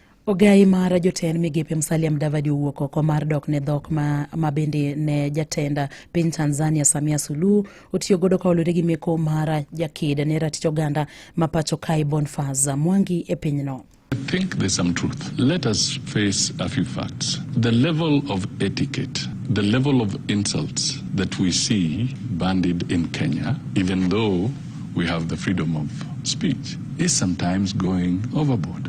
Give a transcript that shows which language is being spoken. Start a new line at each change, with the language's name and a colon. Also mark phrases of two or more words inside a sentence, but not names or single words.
Luo (Kenya and Tanzania): Ogai mar jotend migepe Musalia Mudavadi owuok oko mar odokne dhok ma bende ne jatend piny Tanzania Samia Suluhu otiyo godo kaoluwore gi meko mar jaked ne ratich oganda ma pacho kae Bonface Mwangi e pinyno.
English: I think there's some truth. Let us face a few facts. The level of etiquette, the level of insults that we see bandied in Kenya, even though we have the freedom of speech, is sometimes going overboard.